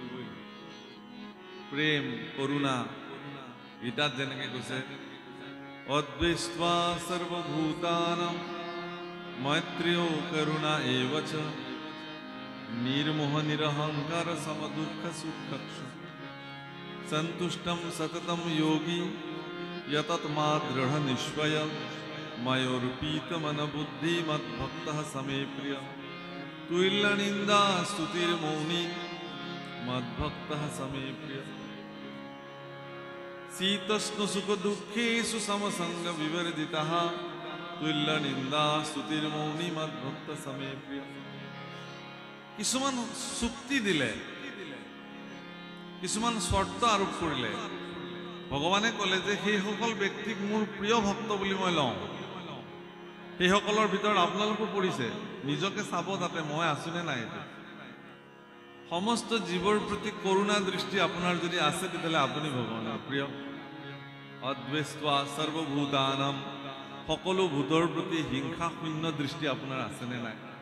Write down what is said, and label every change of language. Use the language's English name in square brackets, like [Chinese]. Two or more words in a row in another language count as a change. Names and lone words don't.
[Assamese] প্ৰেম, কৰুণা, গীতাত যেনেকৈ কৈছে [Sanskrit] অদ্বেষ্টা সৰ্বভূতানাং মৈত্ৰেয় কৰুণা এব চ নিৰ্মোহ নিৰহংকাৰ সমদুঃখ সুখক্ষ সন্তুষ্টম সততম যোগী यतत्मा दृढ़ निश्चय मयोर्पीत मन बुद्धि मद्भक्त समे प्रिय तुल्य निंदा स्तुतिर्मौनी मद्भक्त समे प्रिय शीतोष्ण सुख दुखेषु समसंग विवर्जितः তুল্য নিন্দা স্তুতিৰ মৌনী মাত ভক্ত সমে প্ৰিয় [Assamese] কিছুমান চুক্তি দিলে কিছুমান শৰ্ত আৰোপ কৰিলে ভগৱানে ক'লে যে সেইসকল ব্যক্তিক মোৰ প্ৰিয় ভক্ত বুলি মই লওঁ সেইসকলৰ ভিতৰত আপোনালোকো পৰিছে নিজকে চাব যাতে মই আছোনে নাই সমস্ত জীৱৰ প্ৰতি কৰুণা দৃষ্টি আপোনাৰ যদি আছে তেতিয়াহ'লে আপুনি ভগৱানৰ প্ৰিয় [Sanskrit] অদ্বেষ্টা সৰ্বভূতানাম [Assamese] সকলো ভূতৰ প্ৰতি হিংসা শূন্য দৃষ্টি আপোনাৰ আছেনে নাই